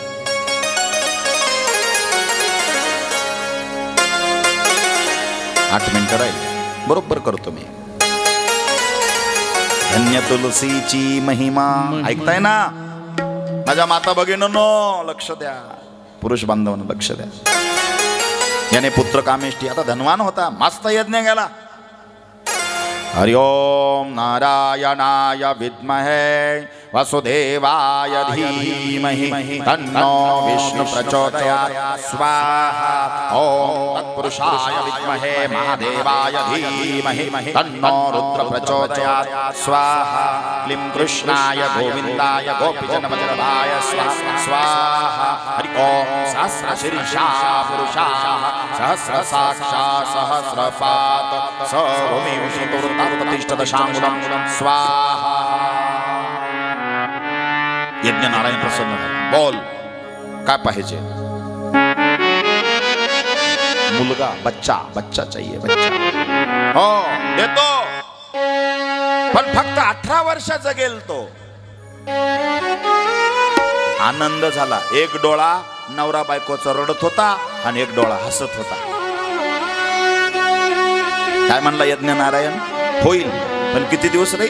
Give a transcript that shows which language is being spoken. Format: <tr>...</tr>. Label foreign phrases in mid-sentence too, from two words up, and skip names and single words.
<mr>आठ मिनिटं राहील, बरोबर करतो मी. धन्य तुलसीची महिमा. ऐकताय ना माझ्या माता भगिनींनो, लक्ष द्या. पुरुष बांधवांनो लक्ष द्या. याने पुत्र कामेष्टी आता धनवान होता, मस्त यज्ञ गेला.</mr> <sa>हरि ओम नारायणाय विद्महे वसुदेवाय धीमहि तन्नो विष्णु प्रचोदयात्. स्वाहा. ओम तत्पुरुषाय विद्महे महादेवाय धीमहि तन्नो रुद्र प्रचोदयात्. स्वाहा. क्लीं कृष्णाय गोविन्दाय गोपीजनवल्लभाय स्वाहा. हरि ओम सहस्रशीर्षा पुरुषाः सहस्रसाक्षा सहस्रपात् स भूमिं प्रतिष्ठितशाङ्गुलं.</sa> <mr>स्वाहा. यज्ञ नारायण प्रसन्न झाला. बोल काय पाहिजे. मुलगा,</mr> <hi>बच्चा चाहिए, बच्चा.</hi> <mr>हो देतो, पण फक्त 18 वर्ष जगेल तो. आनंद झाला. एक डोळा नवरा बायकोचा रडत होता आणि एक डोळा हसत होता. काय म्हणला यज्ञ नारायण, होईल पण किती दिवस राहील.</mr>